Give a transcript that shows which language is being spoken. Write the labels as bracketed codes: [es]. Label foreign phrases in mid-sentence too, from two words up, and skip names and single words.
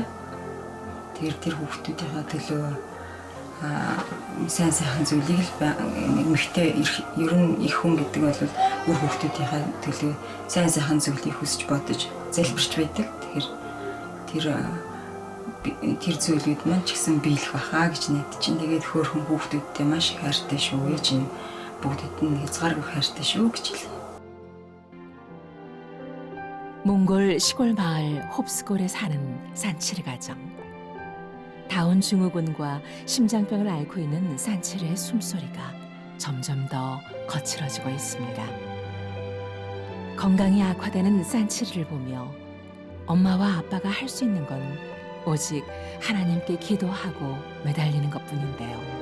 [mn] Тэр хүүхдүүдийнхээ төлөө сайн сайхан зүйлийг л эмэгтэй ер нь их хүн гэдэг бол өөр хүүхдүүдийнхээ төлөө сайн сайхан зүйлийг хүсэж бодож залбирч байдаг. Тэр зүйлүүд маань ч гэсэн биелэх баха гэж найдаж чинь. Тэгээд хөөрхөн хүүхдүүдтэй маш их хайртай шүү. Ээж нь бүгдэд нь хязгааргүй хайртай шүү гэж хэлсэн. [ko] 몽골 시골 마을 홉스골에 사는 산치르 가정. 다운 증후군과 심장병을 앓고 있는 산치르의 숨소리가 점점 더 거칠어지고 있습니다. 건강이 악화되는 산치르를 보며 엄마와 아빠가 할 수 있는 건 오직 하나님께 기도하고 매달리는 것뿐인데요.